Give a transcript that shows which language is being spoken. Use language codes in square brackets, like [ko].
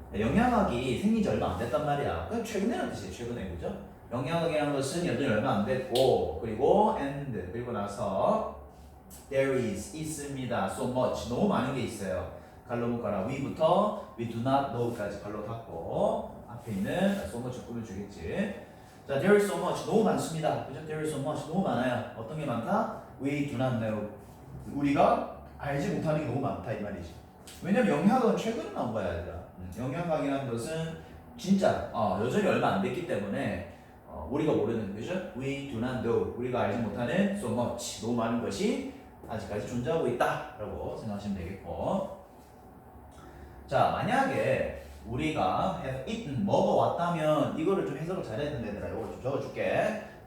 [ko] 영양학이 생긴 지 얼마 안 됐단 말이야. 그럼 최근에는 뜻이에요. 최근에, 그죠? 영양학이라는 것은 여전히 얼마 안 됐고, 그리고 and 그리고 나서 [en] there is [ko] 있습니다. so much 너무 많은 게 있어요. 갈로 묶어라. we부터 we do not know까지 갈로 닫고 앞에 있는 so much 꾸며주겠지. 자, [en] there is so much [ko] 너무 많습니다. 그죠? [en] there is so much [ko] 너무 많아요. 어떤 게 많다? [en] we do not know [ko] 우리가 알지 못하는 게 너무 많다 이 말이지. 왜냐면 영양학은 최근에 나온 거야, 얘들아. 영양학이라는 것은 진짜 여전히 얼마 안 됐기 때문에 우리가 모르는 그죠? [en] We do not know [ko] 우리가 알지 못하는 so much 너무 많은 것이 아직까지 존재하고 있다라고 생각하시면 되겠고 자 만약에 우리가 have eaten 먹어왔다면 이거를 좀 해석을 잘해야 된다 얘들아 이거 좀 적어줄게